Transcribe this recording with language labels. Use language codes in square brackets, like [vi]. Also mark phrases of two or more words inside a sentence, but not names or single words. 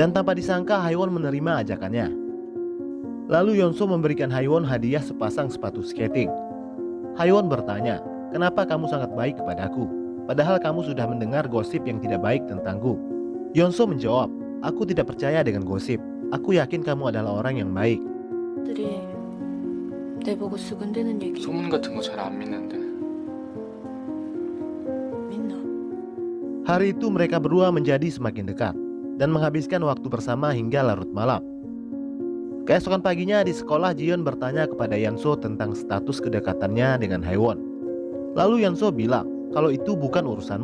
[id] Dan tanpa disangka, Haewon menerima ajakannya. Lalu Yonso memberikan Haiwon hadiah sepasang sepatu skating. Haiwon bertanya, "Kenapa kamu sangat baik kepadaku? Padahal kamu sudah mendengar gosip yang tidak baik tentangku." Yonso menjawab, "Aku tidak percaya dengan gosip. Aku yakin kamu adalah orang yang baik." [ko] 들이 내 보고 수근대는 얘기 소문 같은 거 잘 안 믿는데. 믿나? [id] Hari itu mereka berdua menjadi semakin dekat dan menghabiskan waktu bersama hingga larut malam. Keesokan paginya di sekolah, Jiyeon bertanya kepada Yeonso tentang status kedekatannya dengan Haiwon. Lalu Yeonso bilang kalau itu bukan urusanmu.